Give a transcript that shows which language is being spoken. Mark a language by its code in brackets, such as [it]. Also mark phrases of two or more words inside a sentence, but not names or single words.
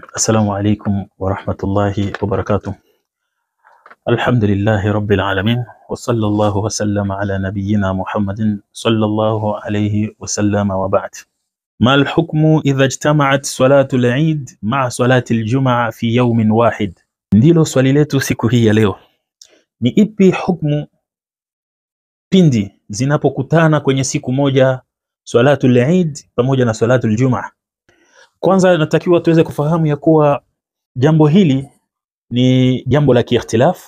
[ar] السلام عليكم ورحمة الله وبركاته. الحمد لله رب العالمين، وصلى الله وسلم على نبينا محمد صلى الله عليه وسلم، وبعد. ما الحكم إذا اجتمعت صلاة العيد مع صلاة الجمعة في يوم واحد؟ [sw] Ndilo swali letu siku hii ya leo. Ni ipi hukumu pindi zinapokutana kwenye siku moja [ar] صلاة العيد [sw] pamoja na [ar] صلاة الجمعة? [sw] Kwanza natakiwa tuweze kufahamu ya kuwa jambo hili ni jambo la kiikhtilaf.